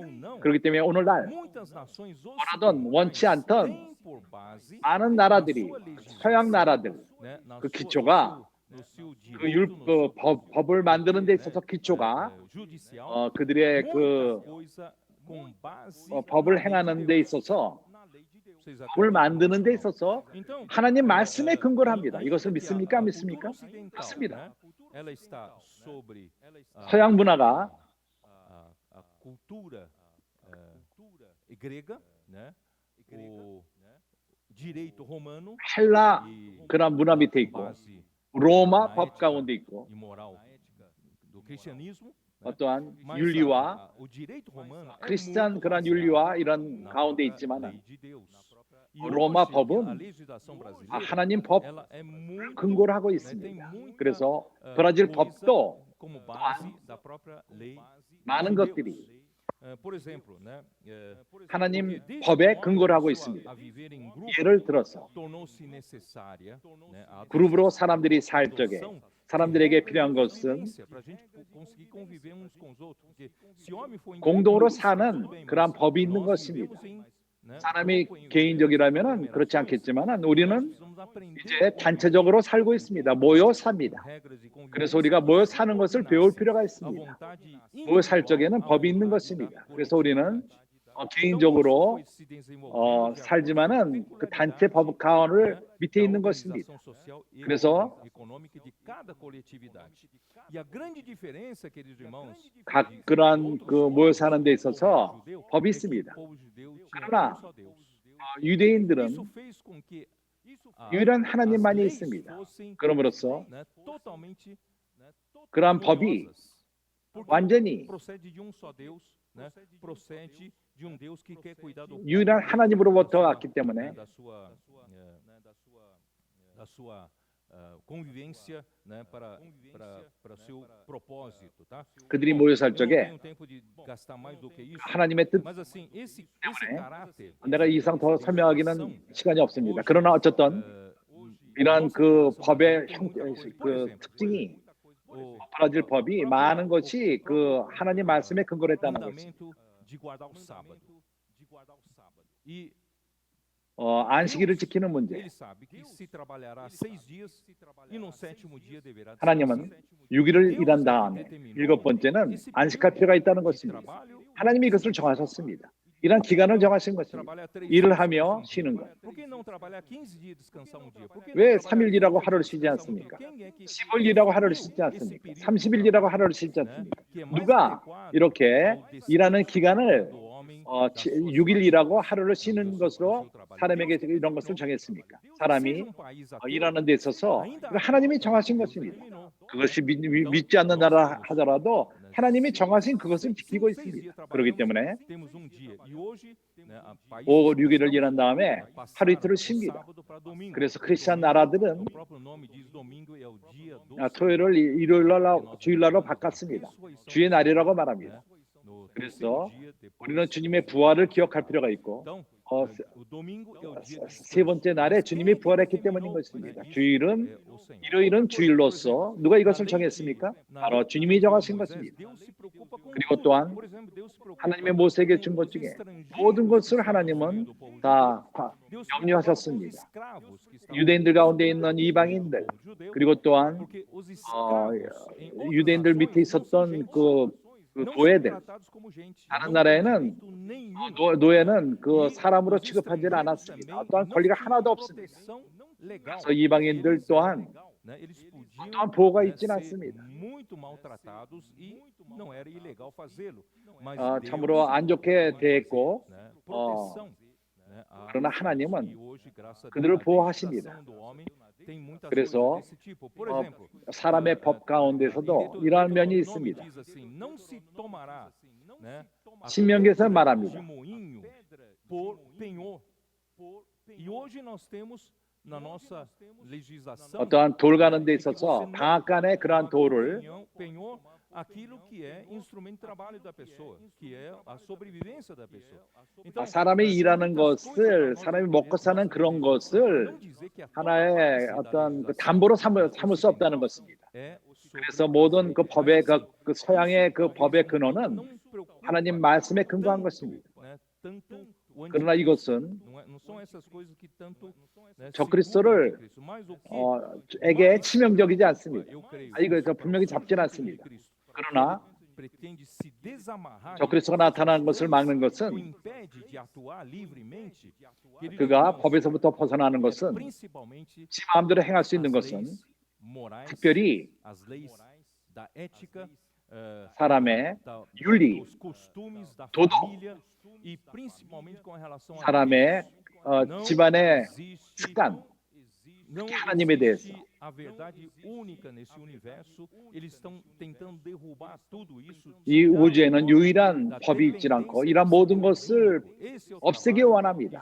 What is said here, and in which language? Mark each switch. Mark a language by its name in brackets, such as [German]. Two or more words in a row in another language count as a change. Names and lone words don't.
[Korean] 그렇기 때문에 오늘날 원하던 원치 않던 많은 나라들이, 서양 나라들, 그 기초가 법을 만드는 데 있어서 기초가 그들의 법을 행하는 데 있어서, 법을 만드는 데 있어서 하나님 말씀에 근거를 합니다. 이것을 믿습니까? 안 믿습니까? 믿습니다. 서양 문화가 [Portuguese] a cultura grega, né? O direito romano [Korean] 헬라 [Portuguese] e [Korean] 그런 문화 밑에 [Portuguese] com [Korean] 있고 [Portuguese] base [Korean] 로마 [Portuguese] na [Korean] 법 [Portuguese] ética [Korean] 가운데 있고 [Portuguese] e moral do cristianismo, né? [Korean] 어떠한 [Portuguese] Mas [Korean] 윤리와 [Portuguese] o direito romano é [Korean] 크리스찬 [Portuguese] muito [Korean] 그런 [Portuguese] baseado [Korean] 윤리와 이런 [Portuguese] na [Korean] 가운데 [Portuguese] própria [Korean] 있지만은 [Portuguese] lei de Deus. E [Korean] 로마 [Portuguese] hoje a [Korean] 법은 [Portuguese] legislação brasileira [Korean] 하나님 법 [Portuguese] ela é muito, [Korean] 근거를 하고 [Portuguese] né, tem [Korean] 있습니다. [Portuguese] muita [Korean] 그래서 브라질 [Portuguese] coisa [Korean] 법도 [Portuguese] como base da própria lei [Korean] 많은 [Portuguese] de Deus. [Korean] 것들이 [Portuguese] Por exemplo, né, [Korean] 하나님 [Portuguese] porque desde que [Korean] 법에 [Portuguese] o homem [Korean] 근거를 하고 [Portuguese] começou [Korean] 있습니다. [Portuguese] a viver em grupo, [Korean] 예를 들어서 [Portuguese] tornou-se necessária, né, a [Korean] 그룹으로 사람들이 살 적에 [Portuguese] adoção de [Korean] 사람들에게 [Portuguese] regras [Korean] 필요한 [Portuguese] de [Korean] 것은 [Portuguese] convivência para a gente conseguir conviver uns com os outros. Porque se homem for [Korean] 공동으로 [Portuguese] individualista, tudo [Korean] 사는 [Portuguese] bem, [Korean] 그러한 [Portuguese] mas [Korean] 법이 있는 [Portuguese] nós [Korean] 것입니다. [Portuguese] vivemos em, né, [Korean] 사람이 [Portuguese] grupo, em [Korean] 개인적이라면은 그렇지 [Portuguese] aglomerações, [Korean] 않겠지만은 [Portuguese] nós [Korean] 우리는 [Portuguese] precisamos aprender [Korean] 이제 [Portuguese] a conviver [Korean] 단체적으로 살고 있습니다. 모여 삽니다. [Portuguese] regras de [Korean] 그래서 [Portuguese] convivência [Korean] 우리가 모여 [Portuguese] que [Korean] 사는 것을 배울 [Portuguese] subordinassem [Korean] 필요가 [Portuguese] a [Korean] 있습니다. [Portuguese] vontade [Korean] 모여 살 [Portuguese] individual [Korean] 적에는 [Portuguese] à [Korean] 법이 있는 [Portuguese] vontade da [Korean] 것입니다. 그래서 우리는 [Portuguese] coletividade. Então, isso [Korean] 개인적으로 [Portuguese] foi se desenvolvendo de acordo com [Korean] 살지만은 [Portuguese] a [Korean] 그 단체 [Portuguese] peculiaridade, [Korean] 법 가운을 [Portuguese] né, [Korean] 밑에 [Portuguese] da [Korean] 있는 것입니다. [Portuguese] organização social e [Korean] 그래서 [Portuguese] econômica de cada coletividade. E a grande diferença, queridos irmãos, [Korean] 각 [Portuguese] de [Korean] 그러한 [Portuguese] outros [Korean] 그 모여 [Portuguese] povos [Korean] 사는 [Portuguese] do [Korean] 데 [Portuguese] povo [Korean] 있어서 [Portuguese] judeu, [Korean] 법이 [Portuguese] é que [Korean] 있습니다. [Portuguese] o povo judeu tinha [Korean] 그러나 [Portuguese] um só Deus. [Korean] 유대인들은 [Portuguese] Isso fez com que [Korean] 유일한 [Portuguese] as [Korean] 하나님만이 [Portuguese] leis [Korean] 있습니다. [Portuguese] fossem, [Korean] 그러므로써 [Portuguese] né, totalmente [Korean] 그러한 법이 [Portuguese] harmoniosas. Porque [Korean] 완전히 [Portuguese] procede de um só Deus, né? Procede de um Deus que quer cuidar do povo [Korean] 유일한 하나님으로부터 [Portuguese] da sua, [Korean] 왔기 때문에 [Portuguese] né, da sua convivência, né, para seu propósito, tá? [Korean] 그들이 [Portuguese] Bom, [Korean] 모여 살 [Portuguese] eu não [Korean] 적에 [Portuguese] tenho tempo de gastar mais do que isso, [Korean] 하나님의 뜻 [Portuguese] mas assim, esse [Korean] 때문에 [Portuguese] caráter [Korean] 내가 이 이상 더 [Portuguese] de [Korean] 설명하기는 [Portuguese] relação, [Korean] 시간이 없습니다. [Portuguese] hoje, [Korean] 그러나 어쨌든 이러한 [Portuguese] nossa [Korean] 그 [Portuguese] legislação [Korean] 법의 [Portuguese] tem [Korean] 형, [Portuguese] muita coisa. Por [Korean] 그 [Portuguese] exemplo, [Korean] 특징이 [Portuguese] o [Korean] 브라질 법이 많은 것이 그 하나님 말씀에 근거를 했다는 것입니다. [Portuguese] mandamento de guardar o sábado. E [Korean] 안식일을 [Portuguese] Deus, [Korean] 지키는 문제. [Portuguese] ele sabe que se trabalhará 6 dias e no 7º dia deverá [Korean] 하나님은 [Portuguese] descansar. [Korean] 6일을 일한 [Portuguese] Deus é que [Korean] 다음에 [Portuguese] determinou [Korean] 7번째는 [Portuguese] esse [Korean] 안식할 [Portuguese] período [Korean] 필요가 있다는 [Portuguese] de [Korean] 것입니다. [Portuguese] trabalho. [Korean] 하나님이 이것을 정하셨습니다. 이런 기간을 정하신 것입니다. [Portuguese] Trabalhar 3 [Korean] 일을 [Portuguese] dias, [Korean] 하며 [Portuguese] descansa um [Korean] 쉬는 [Portuguese] dia. [Korean] 것. [Portuguese] Por que não trabalhar 15 dias e descansar um dia? Por que não [Korean] 왜 [Portuguese] trabalhar [Korean] 3일 일하고 [Portuguese] 30 [Korean] 하루를 [Portuguese] dias e [Korean] 쉬지 [Portuguese] descansar um dia? [Korean] 않습니까? [Portuguese] Quem é que [Korean] 10일 일하고 하루를 [Portuguese] definiu [Korean] 쉬지 [Portuguese] esse [Korean] 않습니까? [Portuguese] período de [Korean] 30일 일하고 [Portuguese] trabalho, [Korean] 하루를 쉬지 [Portuguese] né, [Korean] 않습니까? [Portuguese] que é mais [Korean] 누가 [Portuguese] adequado [Korean] 이렇게 [Portuguese] ao [Korean] 일하는 [Portuguese] descanso [Korean] 기간을 [Portuguese] do homem das suas [Korean] 6일 일하고 [Portuguese] fadigas, [Korean] 하루를 [Portuguese] né, [Korean] 쉬는 [Portuguese] do [Korean] 것으로 [Portuguese] seu trabalho. [Korean] 사람에게 [Portuguese] Deus [Korean] 이런 것을 [Portuguese] determinou. [Korean] 정했습니까? [Portuguese] Seja [Korean] 사람이 [Portuguese] um país ateu, [Korean] 일하는 데 있어서 [Portuguese] ainda [Korean] 이거 하나님이 [Portuguese] adota o que [Korean] 정하신 [Portuguese] Deus [Korean] 것입니다. [Portuguese] determinou. [Korean] 그것이 [Portuguese] Então, [Korean] 믿지 않는 [Portuguese] nós [Korean] 나라 [Portuguese] temos, [Korean] 하더라도 [Portuguese] né, [Korean] 하나님이 [Portuguese] se [Korean] 정하신 그것을 지키고 [Portuguese] 6 dias [Korean] 있습니다. 그렇기 [Portuguese] trabalhamos, [Korean] 때문에 [Portuguese] temos um dia. E hoje, né, a países [Korean] 5, [Portuguese] cristãos, [Korean] 6일을 일한 다음에 [Portuguese] né, [Korean] 하루 [Portuguese] passaram [Korean] 이틀을 [Portuguese] o [Korean] 쉽니다. [Portuguese] sábado para domingo. [Korean] 그래서 [Portuguese] Porque [Korean] 크리스천 [Portuguese] domingo, [Korean] 나라들은 [Portuguese] o próprio nome diz domingo é o dia do [Korean] 토요일을 [Portuguese] Senhor. [Korean] 일요일날로 [Portuguese] Porque nós [Korean] 주일날로 [Portuguese] lembramos da [Korean] 바꿨습니다. [Portuguese] ressurreição [Korean] 주의 [Portuguese] do [Korean] 날이라고 [Portuguese] Senhor, [Korean] 말합니다. [Portuguese] né, no terceiro [Korean] 그래서 [Portuguese] dia depois [Korean] 우리는 [Portuguese] da [Korean] 주님의 [Portuguese] ressurreição. [Korean] 부활을 기억할 필요가 있고 [Portuguese] Então, 어, o domingo é o dia de [Korean] 세 [Portuguese] descanso. [Korean] 번째 날에 [Portuguese] Mas quem [Korean] 주님이 [Portuguese] é que [Korean] 부활했기 때문인 [Portuguese] determinou, [Korean] 것입니다. [Portuguese] né, isso? [Korean] 주일은 [Portuguese] É o Senhor. [Korean] 일요일은 [Portuguese] Outra coisa, por [Korean] 주일로서 [Portuguese] exemplo, [Korean] 누가 [Portuguese] na [Korean] 이것을 [Portuguese] lei [Korean] 정했습니까? [Portuguese] na [Korean] 바로 [Portuguese] lei [Korean] 주님이 [Portuguese] de [Korean] 정하신 [Portuguese] Moisés, [Korean] 것입니다. [Portuguese] Deus se preocupa com [Korean] 그리고 [Portuguese] tudo. [Korean] 또한 [Portuguese] Por exemplo, Deus se preocupa [Korean] 하나님의 모세에게 [Portuguese] com [Korean] 준 것 [Portuguese] os [Korean] 중에 [Portuguese] estrangeiros [Korean] 모든 [Portuguese] que [Korean] 것을 [Portuguese] estavam no [Korean] 하나님은 [Portuguese] meio do povo [Korean] 다 [Portuguese] judeu. Deus se preocupava com os [Korean] 염려하셨습니다. [Portuguese] escravos que estavam [Korean] 유대인들 [Portuguese] no [Korean] 가운데 [Portuguese] meio [Korean] 있는 [Portuguese] do [Korean] 이방인들 [Portuguese] povo judeu, [Korean] 그리고 또한 [Portuguese] porque os escravos em outras [Korean] 유대인들 밑에 [Portuguese] nações não são [Korean] 있었던 [Portuguese] gente. [Korean] 그 [Portuguese] Não são [Korean] 노예들 [Portuguese] tratados como gente. [Korean] 다른 [Portuguese] Não [Korean] 나라에는 [Portuguese] tem direito nenhum. [Korean] 노예는 그 [Portuguese] E [Korean] 사람으로 [Portuguese] os [Korean] 취급하지는 [Portuguese] estrangeiros [Korean] 않았습니다. [Portuguese] também [Korean] 어떠한 [Portuguese] não [Korean] 권리가 [Portuguese] tinham [Korean] 하나도 없습니다. [Portuguese] proteção legal. [Korean] 그래서 이방인들 [Portuguese] Eles [Korean] 또한 [Portuguese] eram, né, eles podiam, [Korean] 어떠한 보호가 [Portuguese] né, [Korean] 있지는 [Portuguese] ser [Korean] 않습니다. [Portuguese] muito maltratados e não era ilegal fazê-lo. Mas [Korean] 참으로 [Portuguese] Deus [Korean] 안 좋게 대했고 [Portuguese] né, proteção, né, [Korean] 그러나 [Portuguese] e [Korean] 하나님은 [Portuguese] hoje, graças a Deus, [Korean] 그들을 [Portuguese] a [Korean] 보호하십니다. [Portuguese] legislação do homem tem muitas [Korean] 그래서 [Portuguese] coisas desse tipo. Por exemplo, [Korean] 사람의 법 가운데서도 이러한 면이 [Portuguese] Deuteronômio [Korean] 있습니다. [Portuguese] diz assim, não se tomará, né, a [Korean] 신명기에서 [Portuguese] pedra [Korean] 말합니다. [Portuguese] de moinho por penhor. E hoje nós temos na nossa legislação [Korean] 어떠한 돌 가는 데 [Portuguese] que você [Korean] 있어서 [Portuguese] não [Korean] 방앗간에 그러한 돌을 [Portuguese] penhor aquilo que é instrumento de trabalho da pessoa, que é a sobrevivência da pessoa. Então, [Korean] 사람이 일하는 [Portuguese] muitas coisas [Korean] 것을 [Portuguese] nós [Korean] 사람이 [Portuguese] devemos- [Korean] 먹고 사는 [Portuguese] nós [Korean] 그런 [Portuguese] devemos [Korean] 것을 [Portuguese] não dizer que a toda [Korean] 하나의 [Portuguese] parte da [Korean] 어떤 그 [Portuguese] legislação [Korean] 담보로 삼을 수 없다는 것입니다. [Portuguese] é [Korean] 그래서 [Portuguese] sobre [Korean] 모든 [Portuguese] as [Korean] 그 [Portuguese] leis. [Korean] 법의 [Portuguese] Mas, assim, [Korean] 그 서양의 그 [Portuguese] isso [Korean] 법의 [Portuguese] talvez [Korean] 근원은 [Portuguese] não preocupa [Korean] 하나님 말씀에 근거한 [Portuguese] tanto, [Korean] 것입니다. [Portuguese] né, tanto o [Korean] 그러나 [Portuguese] anticristo. [Korean] 이것은 [Portuguese] Não são essas coisas que tanto, né, [Korean] 적그리스도를 [Portuguese] seguram o anticristo, mas o que [Korean] 에게 [Portuguese] mais [Korean] 치명적이지 [Portuguese] preocupa, [Korean] 않습니다. [Portuguese] eu creio, [Korean] 이거 [Portuguese] os [Korean] 분명히 잡지는 [Portuguese] propósitos do [Korean] 않습니다. [Portuguese] anticristo, [Korean] 그러나 [Portuguese] pretende se desamarrar [Korean] 적그리스도가 나타나는 것을 막는 [Portuguese] o [Korean] 것은 [Portuguese] impede de atuar livremente. [Korean] 그가 법에서부터 벗어나는 [Portuguese] é [Korean] 것은 [Portuguese] principalmente [Korean] 지 마음대로 행할 수 있는 [Portuguese] as [Korean] 것은 [Portuguese] leis morais, [Korean] 특별히 [Portuguese] as leis da ética [Korean] 사람의 윤리, 도덕, 사람의 집안의 습관, 특히 하나님에 대해서 이 우주에는 유일한 법이 있지 않고 이런 모든 것을 없애기 원합니다.